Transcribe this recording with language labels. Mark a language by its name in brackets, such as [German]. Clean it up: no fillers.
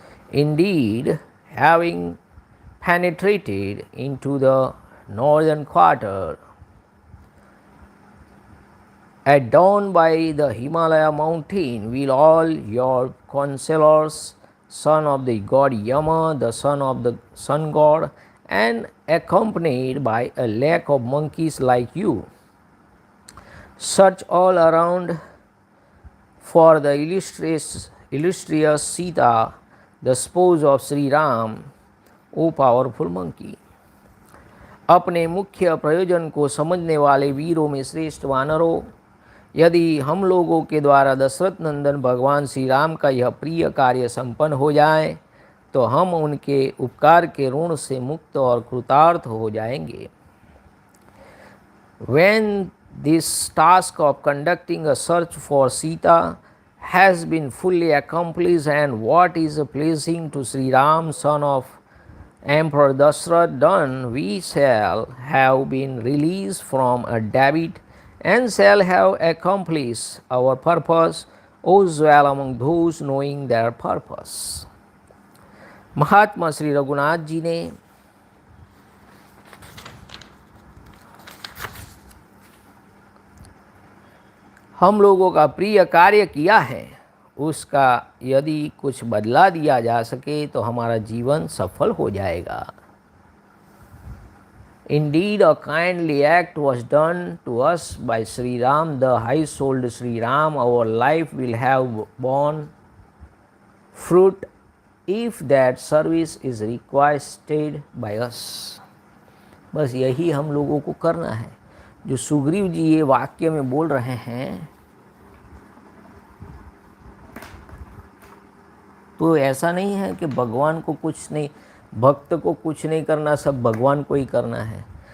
[English] Indeed, having penetrated into the northern quarter at dawn by the Himalaya mountain, will all your counselors, son of the god Yama, the son of the sun god, and accompanied by a lack of monkeys like you, search all around for the illustrious Sita, the spouse of Sri Ram, O powerful monkey. [Hindi] अपने मुख्य प्रयोजन को समझने वाले वीरों में श्रेष्ठ वानरों, यदि हम लोगों के द्वारा दशरथ नंदन भगवान श्री राम का यह प्रिय कार्य संपन्न हो जाए तो हम उनके उपकार के ऋण से मुक्त और कृतार्थ हो जाएंगे। [English] When this task of conducting a search for Sita has been fully accomplished, and what is pleasing to Sri Ram, son of Emperor Dashrath, done, we shall have been released from a debt and shall have accomplished our purpose, as well among those knowing their purpose. [Hindi] महात्मा श्री रघुनाथ जी ने हम लोगों का प्रिय कार्य किया है, उसका यदि कुछ बदला दिया जा सके तो हमारा जीवन सफल हो जाएगा। [English] Indeed, a kindly act was done to us by Sri Ram, the high-souled Sri Ram. Our life will have borne fruit if that service is requested by us. [Hindi] बस यही हम लोगों को करना है। जो सुग्रीव जी ये वाक्य में बोल रहे हैं, तो ऐसा नहीं है कि भगवान को कुछ नहीं, भक्त को कुछ नहीं करना, सब भगवान को ही करना है।